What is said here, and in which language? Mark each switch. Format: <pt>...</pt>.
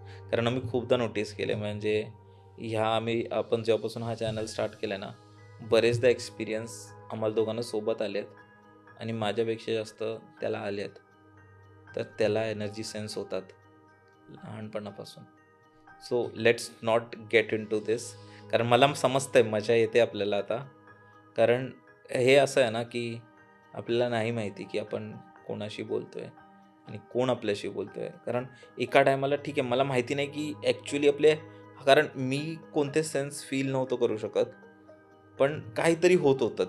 <mr>कारण आम्ही खूपदा नोटीस केले, म्हणजे आपण जेव्हापासून हा चॅनल स्टार्ट केला ना, बरेचदा एक्सपिरियन्स आम्हाला दोघांना सोबत आलेत, आणि माझ्यापेक्षा जास्त त्याला आलेत. तर त्याला एनर्जी सेन्स होतात लहानपणापासून.</mr> <en>So let's not get into this.</en> <mr>कारण मला समजतंय, मजा येते आपल्याला आता. कारण हे असं आहे ना की आपल्याला नाही माहिती की आपण कोणाशी बोलतोय आणि कोण आपल्याशी बोलतोय. कारण एका टायमाला ठीक आहे, मला माहिती नाही की ॲक्च्युली कारण मी कोणते सेन्स फील नव्हतं करू शकत, पण काहीतरी होत होतं.</mr>